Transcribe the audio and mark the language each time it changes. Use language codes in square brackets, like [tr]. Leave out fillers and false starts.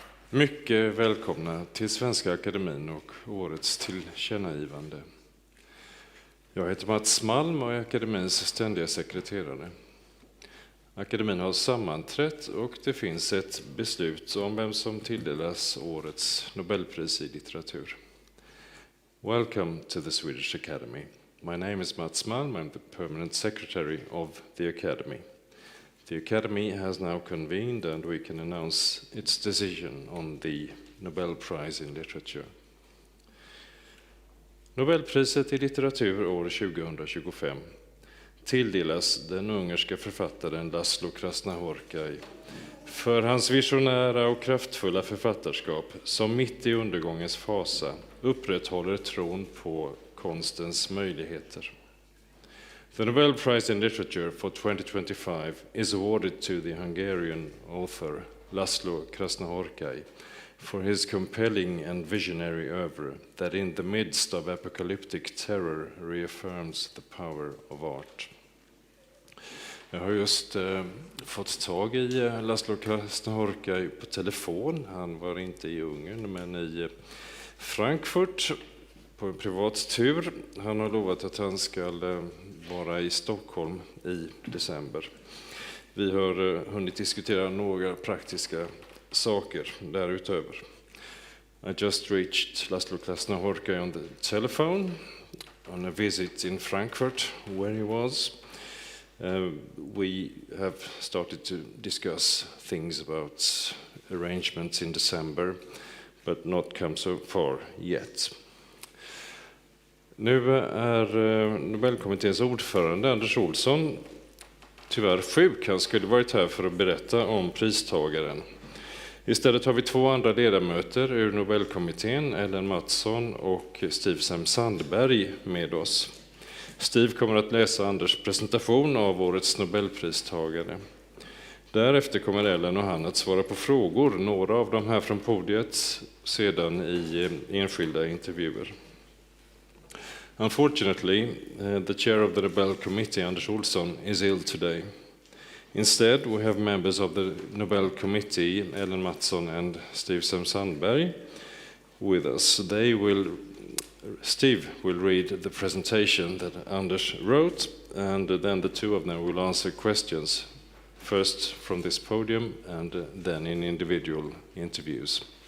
[sv] Mycket välkomna till Svenska Akademin och årets tillkännagivande. Jag heter Mats Malm och är Akademins ständiga sekreterare. Akademin har sammanträtt och det finns ett beslut om vem som tilldelas årets Nobelpris i litteratur. [en] Welcome to the Swedish Academy. My name is Mats Malm. I'm the permanent secretary of the Academy. The Academy has now convened and we can announce its decision on the Nobel Prize in Literature. [sv] Nobelpriset i litteratur år 2025 tilldelas den ungerska författaren Laszlo Krasznahorkai för hans visionära och kraftfulla författarskap som mitt i undergångens fasa upprätthåller tron på konstens möjligheter. [en] The Nobel Prize in Literature for 2025 is awarded to the Hungarian author Laszlo Krasznahorkai for his compelling and visionary oeuvre that in the midst of apocalyptic terror reaffirms the power of art. [sv] Jag har just fått tag i Laszlo Krasznahorkai på telefon. Han var inte i Ungern men i Frankfurt på en privat tur. Han har lovat att han ska vara i Stockholm i december. Vi har hunnit diskutera några praktiska saker därutöver. [en] I just reached Laszlo Krasznahorkai on the telephone on a visit in Frankfurt where he was. We have started to discuss things about arrangements in December but not come so far yet. [sv] Nu är Nobelkommitténs ordförande Anders Olsson tyvärr sjuk. Han skulle varit här för att berätta om pristagaren. Istället har vi 2 andra ledamöter ur Nobelkommittén, Ellen Mattsson och Stig Sandberg med oss. Steve kommer att läsa Anders presentation av årets Nobelpristagare. Därefter kommer Ellen och han att svara på frågor, några av dem här från podiet, sedan i enskilda intervjuer. [en] Unfortunately, the chair of the Nobel Committee, Anders Olsson, is ill today. Instead, we have members of the Nobel Committee, Ellen Mattsson and Steve Sandberg, with us. Steve will read the presentation that Anders wrote, and then the two of them will answer questions, first from this podium and then in individual interviews.